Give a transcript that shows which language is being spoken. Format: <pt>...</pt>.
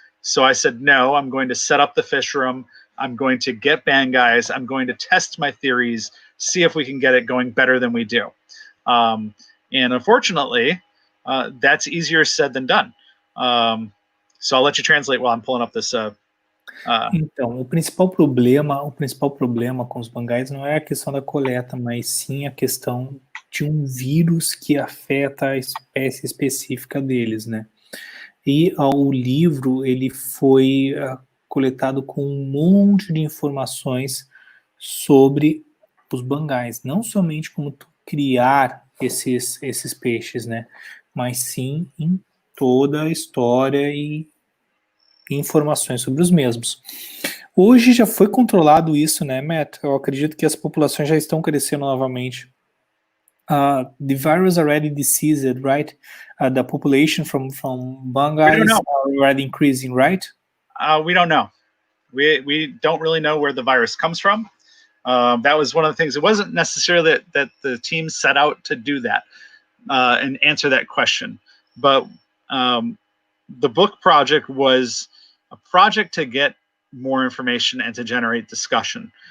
<en>So I said, no, I'm going to set up the fish room. I'm going to get Bangais. I'm going to test my theories, see if we can get it going better than we do. And unfortunately, that's easier said than done. So I'll let you translate while I'm pulling up this.</en> <pt>Então, o principal problema com os bangais não é a questão da coleta, mas sim a questão de um vírus que afeta a espécie específica deles, né? E o livro, ele foi coletado com um monte de informações sobre os bangais, não somente como criar esses peixes, né? Mas sim em toda a história e informações sobre os mesmos. Hoje já foi controlado isso, né, Matt? Eu acredito que as populações já estão crescendo novamente.</pt> <en>The virus already deceased, right? The population from Bangai is already increasing, right? We don't know. We don't really know where the virus comes from. That was one of the things. It wasn't necessarily that the team set out to do that and answer that question, but the book project was a project to get more information and to generate discussion.</en>